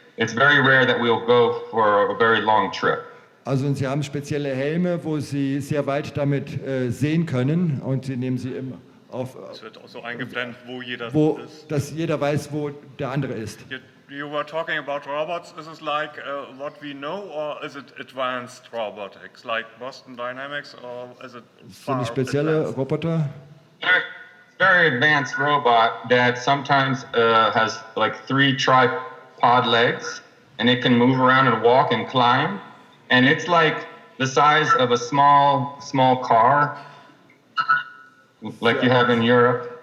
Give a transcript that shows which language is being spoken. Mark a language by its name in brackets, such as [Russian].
[English] It's very rare that we'll go for a very long trip. [German] Also sie haben spezielle Helme, wo sie sehr weit damit sehen können und sie nehmen sie immer auf. Es wird auch so eingeblendet, wo jeder ist. Dass jeder weiß, wo der andere ist. [English] You were talking about robots. Is it like what we know, or is it advanced robotics, like Boston Dynamics, or is it [German] Sind es spezielle Roboter? [English] Very advanced robot that sometimes has like 3 tripod legs, and it can move around and walk and climb, and it's like the size of a small car, like you have in Europe.